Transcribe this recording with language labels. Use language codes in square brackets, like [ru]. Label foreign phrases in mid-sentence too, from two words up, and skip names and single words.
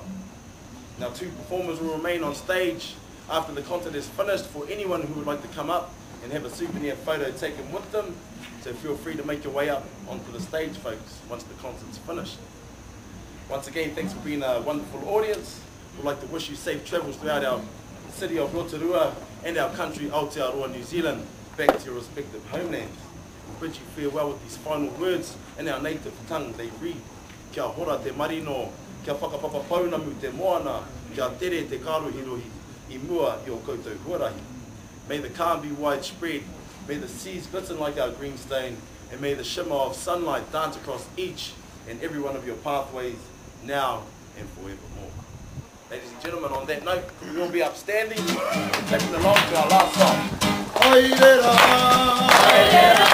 [en] Now, 2 performers will remain on stage after the concert is finished for anyone who would like to come up and have a souvenir photo taken with them, so feel free to make your way up onto the stage, folks, once the concert's finished. Once again, thanks for being a wonderful audience. We'd like to wish you safe travels throughout our city of Rotorua and our country, Aotearoa, New Zealand, back to your respective homelands. We bid you farewell with these final words in our native tongue. They read, [mi] Kia hora te marino, kia whakapapapaunamu te moana, kia tere te karuhirohi, I mua I o koutou huarahi. [en] May the calm be widespread, may the seas glisten like our greenstone, and may the shimmer of sunlight dance across each and every one of your pathways, now and forevermore. Ladies and gentlemen, on that note, we will be upstanding and taking along to our last song.